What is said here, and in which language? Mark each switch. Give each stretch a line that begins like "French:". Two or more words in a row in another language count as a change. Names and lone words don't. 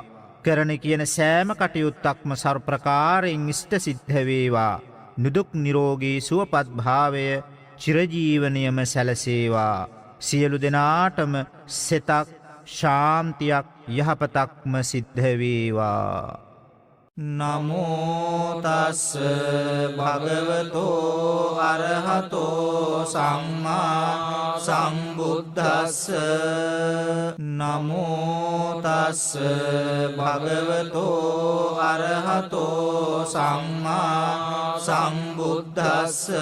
Sinhala: කරන කියන සෑම කටයුත්තක්ම සර්ප්‍රකාරයෙන් ඉෂ්ට සිද්ධ වේවා. නිදුක් නිරෝගී සුවපත් භාවය චිරජීවනයම සැලසේවා. සියලු දෙනාටම සෙතක් ශාන්තියක් යහපතක්ම සිද්ධ වේවා.
Pali: නමෝ තස් භගවතෝ අරහතෝ සම්මා සම්බුද්දස්ස. නමෝ තස් භගවතෝ අරහතෝ සම්මා සම්බුද්දස්ස.